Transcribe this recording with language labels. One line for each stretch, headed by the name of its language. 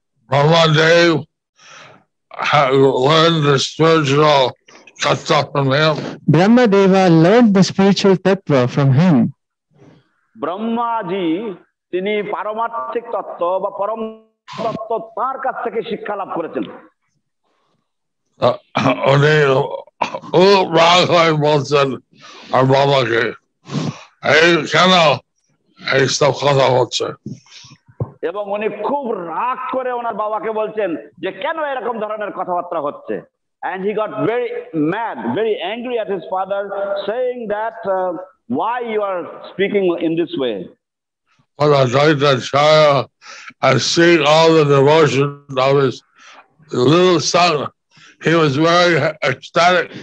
English: Brahmadev learned the spiritual tattva from him. Brahmadeva learned the spiritual tattva from him.
Bangla: Brahmaji তিনি পারমার্থিক তত্ত্ব বা পরম তত্ত্ব তার কাছ থেকে শিক্ষা লাভ করেছেন। উনি রাগ হয়ে বলছেন আর বাবাকে, এই কেন এইসব কথা হচ্ছে। এবং উনি খুব রাগ করে ওনার বাবাকে বলছেন যে কেন এরকম ধরনের কথাবার্তা হচ্ছে।
English: And he got very mad, very angry at his father, saying that why you are speaking in this way. But I like that child and seeing all the devotion of his little son, he was very ecstatic.